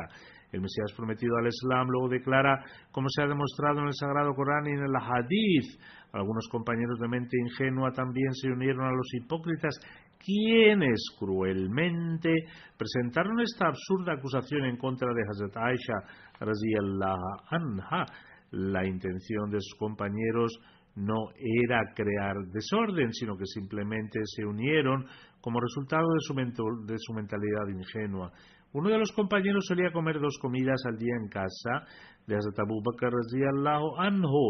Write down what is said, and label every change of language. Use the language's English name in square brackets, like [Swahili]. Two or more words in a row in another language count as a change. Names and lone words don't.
[Spanish] El Mesías prometido al Islam luego declara, como se ha demostrado en el Sagrado Corán y en el Hadith, algunos compañeros de mente ingenua también se unieron a los hipócritas, quienes cruelmente presentaron esta absurda acusación en contra de Hazrat Aisha [Arabic] رضي الله عنها. [Spanish] La intención de sus compañeros no era crear desorden, sino que simplemente se unieron como resultado de su mentalidad ingenua. Uno de los compañeros solía comer 2 comidas al día en casa de Hazrat Abu Bakr [Arabic] رضي الله عنه.